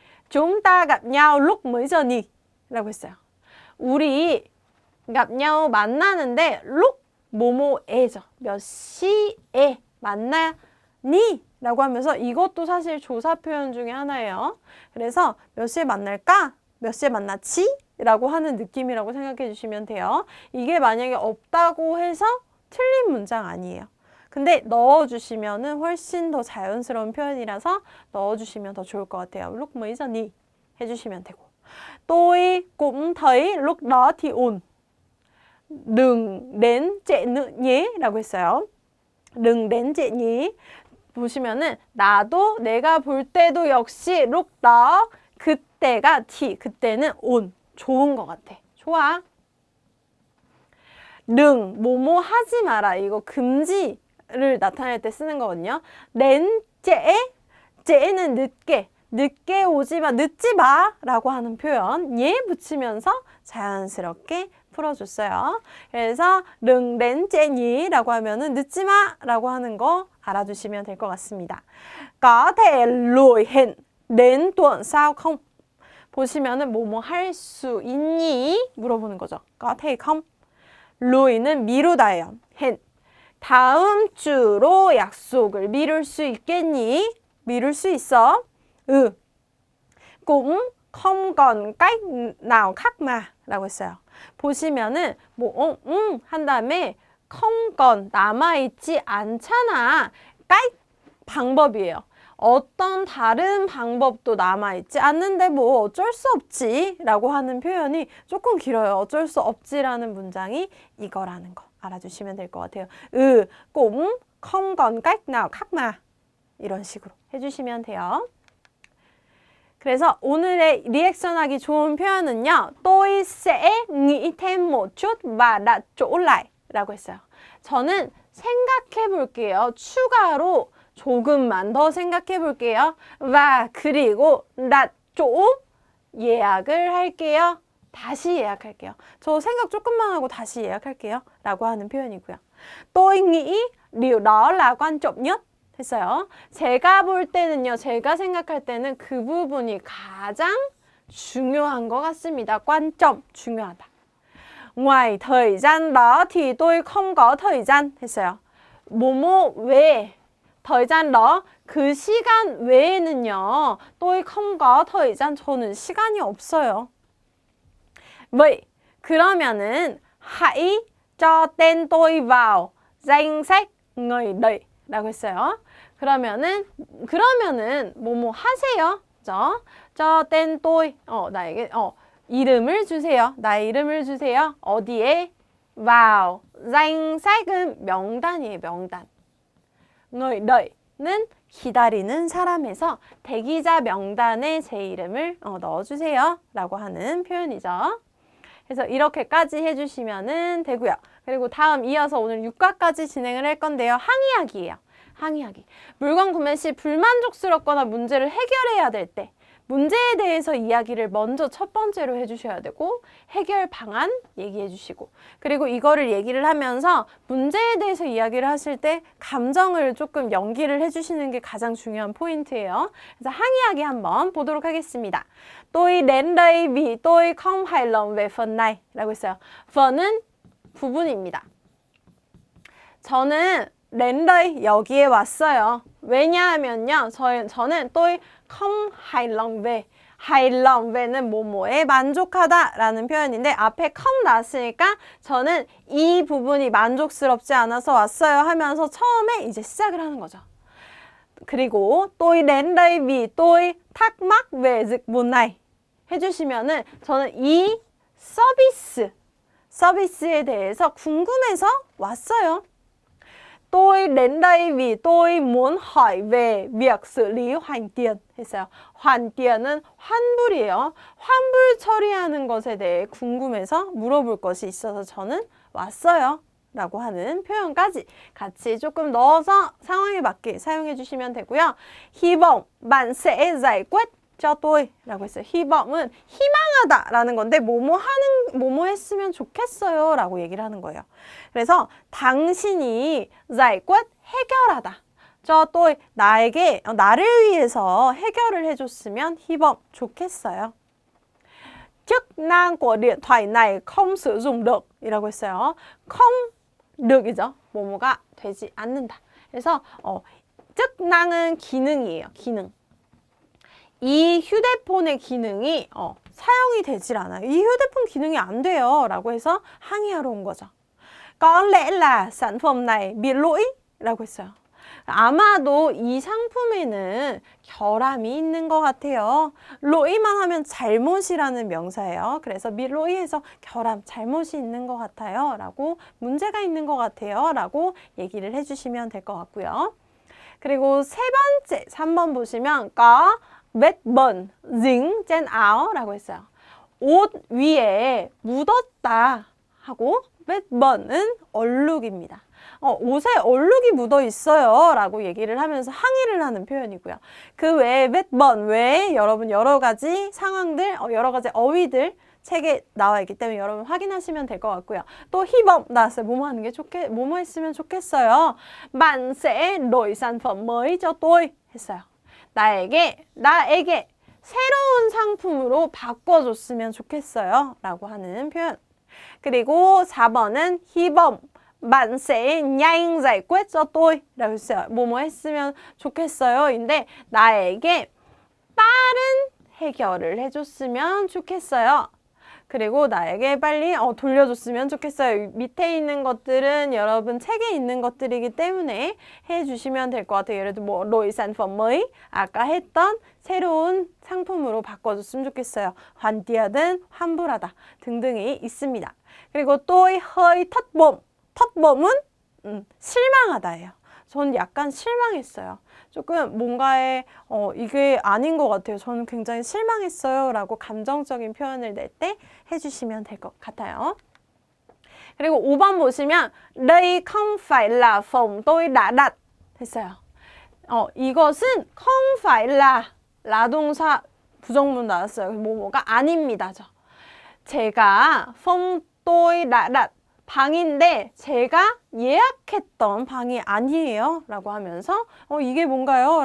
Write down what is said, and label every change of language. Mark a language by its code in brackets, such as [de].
[vi] chúng ta gặp nhau lúc mấy giờ nhỉ? [ko] 라고 했어요. 우리 [vi] gặp nhau [ko] 만나는데 lúc 뭐뭐에죠. 몇 시에 만나니? 라고 하면서 이것도 사실 조사 표현 중에 하나예요. 그래서 몇 시에 만날까? 몇 시에 만났지? 라고 하는 느낌이라고 생각해 주시면 돼요. 이게 만약에 없다고 해서 틀린 문장 아니에요. 근데 넣어주시면은 훨씬 더 자연스러운 표현이라서 넣어주시면 더 좋을 것 같아요. [vi] lúc mấy giờ nhỉ? [ko] 해주시면 되고. [vi] tôi cũng thấy lúc đó thì ổn. đừng đến trễ nữa nhé. [ko] 라고 했어요. [vi] đừng đến trễ nhé. [ko] 보시면은 나도 내가 볼 때도 역시 [vi] lúc đó [ko] 그때가 그때는 온 좋은 것 같아. 좋아. 능 뭐뭐 하지 마라. 이거 금지를 나타낼 때 쓰는 거거든요. 렌제는 늦게 오지 마, 늦지 마 라고 하는 표현 예 붙이면서 자연스럽게 풀어줬어요. 그래서 른렌제니 라고 하면은 늦지 마 라고 하는 거 알아두시면 될 것 같습니다. [vi] có thể lùi hẹn đến tuần sau không? [ko] 보시면은 뭐뭐 할 수 있니? 물어보는 거죠. [vi] có thể không? [ko] lù이는 미루다예요. hẹn 다음 주로 약속을 미룰 수 있겠니? 미룰 수 있어. [vi] cũng không còn cách nào khác mà [ko] 라고 했어요. 보시면은 한 다음에 [vi] không còn [ko] 남아있지 않잖아. cách 방법이에요. 어떤 다른 방법도 남아있지 않는데 뭐 어쩔 수 없지 라고 하는 표현이 조금 길어요. 어쩔 수 없지라는 문장이 이거라는 거 알아주시면 될 것 같아요. [vi] cũng không còn cách nào khác mà [ko] 이런 식으로 해주시면 돼요. 그래서 오늘의 리액션하기 좋은 표현은요. [vi] tôi sẽ nghĩ thêm một chút và đặt chỗ lại [ko] 라고 했어요. 저는 생각해 볼게요. 추가로 조금만 더 생각해 볼게요. và 그리고 [vi] đặt chỗ [ko] 예약을 할게요. 다시 예약할게요. 저 생각 조금만 하고 다시 예약할게요. 라고 하는 표현이고요. [vi] tôi nghĩ điều đó là quan trọng nhất [ko] 했어요. 제가 볼 때는요. 제가 생각할 때는 그 부분이 가장 중요한 것 같습니다. 관점, 중요하다. [vi] ngoài thời gian đó thì tôi không có thời gian [ko] 했어요. 뭐뭐 외에 [vi] thời gian đó [ko] 그 시간 외에는요. [vi] tôi không có thời gian [ko] 저는 시간이 없어요. [vi] vậy [ko] 그러면은 [vi] hãy cho tên tôi vào danh sách người đợi [ko] 라고 했어요. 그러면은 뭐뭐 하세요. 그죠? 저 [vi] tên tôi [ko] 나에게 이름을 주세요. 나의 이름을 주세요. 어디에? [vi] vào danh sách [ko] 은 명단이에요. 명단. [vi] người đợi [ko] 는 기다리는 사람에서 대기자 명단에 제 이름을 넣어주세요. 라고 하는 표현이죠. 그래서 이렇게까지 해주시면 되고요. 그리고 다음 이어서 오늘 6과까지 진행을 할 건데요. 항의하기예요. 항의하기. 물건 구매 시 불만족스럽거나 문제를 해결해야 될 때 문제에 대해서 이야기를 먼저 첫 번째로 해주셔야 되고 해결 방안 얘기해 주시고 그리고 이거를 얘기를 하면서 문제에 대해서 이야기를 하실 때 감정을 조금 연기를 해주시는 게 가장 중요한 포인트예요. 그래서 항의하기 한번 보도록 하겠습니다. [vi] tôi đến đây vì tôi không hài lòng về phần này [ko] 라고 했어요. phần 은 부분입니다. 저는 [vi] đến đây [ko] 여기에 왔어요. 왜냐하면요. 저는 [vi] tôi không hài lòng về hài lòng ve [ko] 는 뭐뭐에 만족하다 라는 표현인데 앞에 không 나왔으니까 저는 이 부분이 만족스럽지 않아서 왔어요 하면서 처음에 이제 시작을 하는 거죠. [vi] 그리고 tôi đến đây vì tôi thắc mắc về dịch vụ này [ko] 해주시면은 저는 이 서비스에 대해서 궁금해서 왔어요. [vi] tôi đến đây vì tôi muốn hỏi về việc xử lý hoàn tiền [ko] 했어요. [vi] hoàn tiền [ko] 은 환불이에요. 환불 처리하는 것에 대해 궁금해서 물어볼 것이 있어서 저는 왔어요. 라고 하는 표현까지 같이 조금 넣어서 상황에 맞게 사용해 주시면 되고요. [vi] hy vọng bạn sẽ giải quyết cho tôi [ko] 라고 했어요. 희범은 희망하다 라는 건데 뭐뭐 했으면 좋겠어요 라고 얘기를 하는 거예요. 그래서 당신이 giải quyết 해결하다. [vi] cho tôi [ko] 나에게 나를 위해서 해결을 해줬으면 희범 좋겠어요. [vi] chức năng của điện thoại này không sử dụng được [ko] 이라고 했어요. [vi] không được [ko] 이죠. 뭐뭐가 되지 않는다. 그래서 [vi] chức năng [ko] 은 기능이에요. 기능. 이 휴대폰의 기능이 사용이 되질 않아요. 이 휴대폰 기능이 안 돼요 라고 해서 항의하러 온 거죠. [vi] có lẽ là sản phẩm này bị lỗi [ko] 라고 했어요. 아마도 이 상품에는 결함이 있는 것 같아요. 로이만 하면 잘못이라는 명사예요. 그래서 밀로이에서 결함, 잘못이 있는 것 같아요. 라고 문제가 있는 것 같아요. 라고 얘기를 해주시면 될 것 같고요. 그리고 세 번째, 3번 보시면 [vi] có vết bẩn dính trên áo [ko] 라고 했어요. 옷 위에 묻었다 하고 [vi] vết bẩn [ko] 은 얼룩입니다. 옷에 얼룩이 묻어 있어요 라고 얘기를 하면서 항의를 하는 표현이고요. 그 외에 [vi] vết bẩn [ko] 외에 여러분 여러 가지 상황들, 여러 가지 어휘들 책에 나와 있기 때문에 여러분 확인하시면 될 것 같고요. 또 희범 나왔어요. 뭐뭐 하는 게 뭐뭐 했으면 좋겠어요. [vi] bạn sẽ đổi sản phẩm mới cho tôi [ko] 했어요. 나에게 새로운 상품으로 바꿔줬으면 좋겠어요 라고 하는 표현. 그리고 4번은 희범 [vi] bạn sẽ nhanh giải quyết cho tôi [ko] 라고 했어요. 뭐뭐 했으면 좋겠어요 인데 나에게 빠른 해결을 해줬으면 좋겠어요. 그리고 나에게 빨리 돌려줬으면 좋겠어요. 밑에 있는 것들은 여러분 책에 있는 것들이기 때문에 해주시면 될 것 같아요. 예를 들어 뭐 [vi] đổi sản phẩm mới [ko] 아까 했던 새로운 상품으로 바꿔줬으면 좋겠어요. [vi] hoàn tiền [ko] 환불하다 등등이 있습니다. 그리고 [vi] tôi hơi thất vọng [ko] 텃범은 실망하다예요. 전 약간 실망했어요. 조금 뭔가에 이게 아닌 것 같아요. 저는 굉장히 실망했어요 라고 감정적인 표현을 낼 때 해주시면 될 것 같아요. 그리고 5번 보시면 [vi] đây không phải là phòng tôi đã đặt [ko] 했어요. 이것은 [vi] không phải là [ko] 라동사 부정문 나왔어요. 뭐가 아닙니다죠. 제가 [vi] phòng tôi đã đặt [ko] 방인데 제가 예약했던 방이 아니에요 라고 하면서 이게 뭔가요?